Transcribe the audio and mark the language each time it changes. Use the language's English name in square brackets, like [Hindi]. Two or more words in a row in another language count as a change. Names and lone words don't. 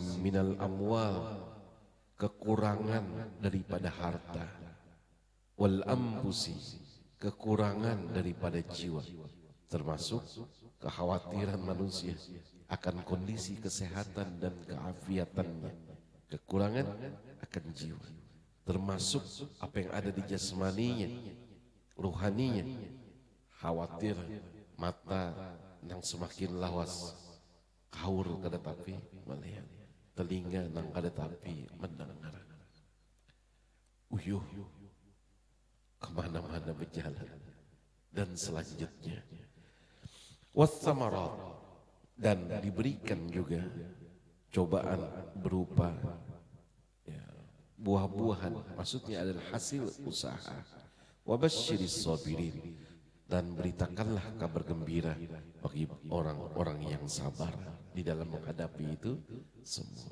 [Arabic] من الأموال, [Indonesian] kekurangan daripada harta, [Arabic] والأنفس, [Indonesian] kekurangan daripada jiwa, termasuk kekhawatiran manusia akan kondisi kesehatan dan keafiatannya, kekurangan akan jiwa, termasuk apa yang ada di jasmaninya, ruhaninya. [Banjar] Khawatir mata nang semakin lawas, kaur kada tapi melihat, telinga nang kada tapi mendengar, uyuh kemana-mana berjalan, dan selanjutnya. [Indonesian] Wassamarat, dan diberikan juga cobaan berupa ya, buah-buahan, maksudnya adalah hasil usaha. [Arabic] وبشر الصابرين, [Indonesian] dan beritakanlah kabar gembira bagi orang-orang yang sabar di dalam menghadapi itu semua.